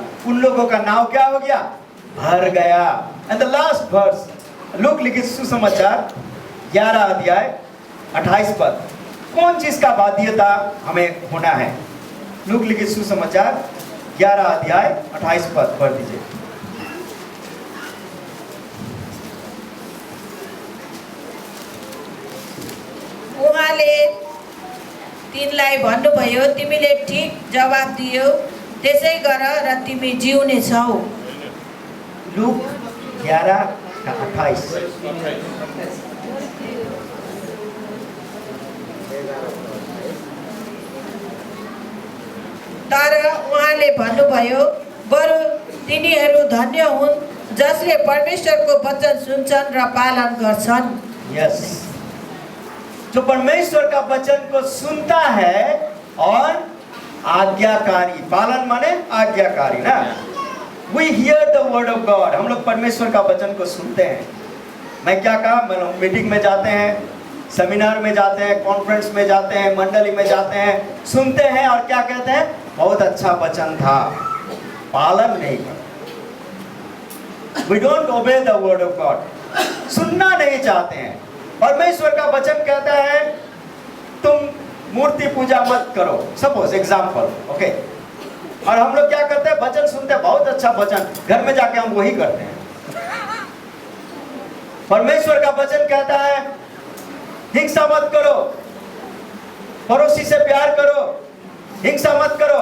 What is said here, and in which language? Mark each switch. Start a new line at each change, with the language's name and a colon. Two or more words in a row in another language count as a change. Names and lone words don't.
Hindi: उन लोगों का नाव क्या हो गया? भर गया।
English: And the last verse, लूक लिखित सुसमाचार 11 अध्याय 28 पद।
Hindi: कौन चीज का बाध्यता हमें होना है? लूक लिखित सुसमाचार 11 अध्याय 28 पद पढ़ दीजिए।
Nepali: उहाँले तिनलाई भन्नुभयो, तिमीले ठीक जवाब दियौ, त्यसै गर र तिमी जिउने छौ।
Hindi: लूक 11 का 28।
Nepali: तर उहाँले भन्नुभयो, बरु तिनीहरू धन्य हुन् जसले परमेश्वरको वचन सुन्छन् र पालन गर्छन्।
Hindi: यस, जो परमेश्वर का वचन को सुनता है और आज्ञाकारी, पालन माने आज्ञाकारी ना।
English: We hear the word of God।
Hindi: हम लोग परमेश्वर का वचन को सुनते हैं। मैं क्या कहा, मीटिंग में जाते हैं, सेमिनार में जाते हैं, कॉन्फ्रेंस में जाते हैं, मंडली में जाते हैं, सुनते हैं और क्या कहते हैं? बहुत अच्छा वचन था, पालन नहीं करते।
English: We don't obey the word of God।
Hindi: सुनना नहीं चाहते हैं। परमेश्वर का वचन कहता है तुम मूर्ति पूजा मत करो,
English: suppose example, okay.
Hindi: और हम लोग क्या करते हैं? वचन सुनते हैं, बहुत अच्छा वचन, घर में जाके हम वही करते हैं। परमेश्वर का वचन कहता है हिंसा मत करो, पड़ोसी से प्यार करो, हिंसा मत करो।